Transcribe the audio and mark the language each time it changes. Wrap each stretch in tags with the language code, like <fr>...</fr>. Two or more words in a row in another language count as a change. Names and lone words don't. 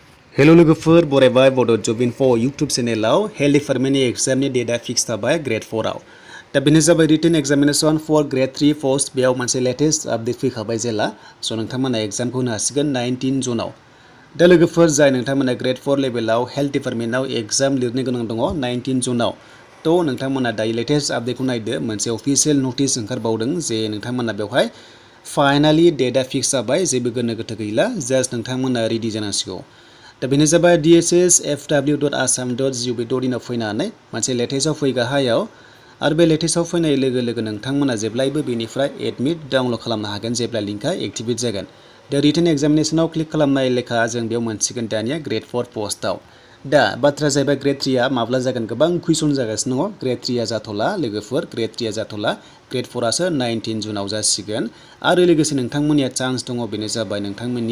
<brx>हेलो लोगोफोर बरायबाय बड' जब इनफो</brx> <en>YouTube channel health department exam date</en> <brx>फिक्स जाबाय ग्रेड 4 आव दा बेनो जाबाय</brx> <en>written examination for grade 3 post</en> <brx>बेयाव मोनसे</brx> <en>latest update</en> <brx>फैखाबाय जेला स' नोंथांमोना एग्जामखौ होनो हासिगोन 19 जुनाव दा लोगोफोर जाय नोंथांमोना</brx> <en>grade 4 level health department</en> <brx>एग्जाम लिरनो गोनां दङ 19 जुनाव थ' नोंथांमोना दायो</brx> <en>latest update</en> <brx>नायदो मोनसे</brx> <en>official notice</en> <brx>ओंखारबावदों जे नोंथांमोना बेवहाय</brx> <en>finally date</en> <brx>फिक्स जाबाय जेबो गोनो गोथो गैला जास्ट नोंथांमोना रेडि जानांसिगौ दा बेनो जाबाय DHS fw.assam.gov.in आव फैनानै मोनसे लेटेस्टआव फैगाहायाव आरो बे लेटेस्टआव फैनाय लोगो लोगो नोंथांमोना जेब्लायबो बेनिफ्राय</brx> <en>admit download</en> <brx>खालामनो हागोन जेब्ला</brx> <en>link activate</en> <brx>जागोन दा</brx> <en>written examination click</en> <brx>खालामनाय लेखा जों बेयाव मोनसिगोन दानिया ग्रेड 4 पोस्टआव दा बाथ्रा जाहैबाय ग्रेड 3 आ माब्ला जागोन गोबां कुइसन जागासिनो दङ ग्रेड 3 आ जाथ'ला लोगोफोर ग्रेड 3 आ जाथ'ला ग्रेड 4 आसो 19 जुनाव जासिगोन आरो लोगोसे नोंथांमोननिया चान्स दङ बेनो जाबाय नोंथांमोननि</brx>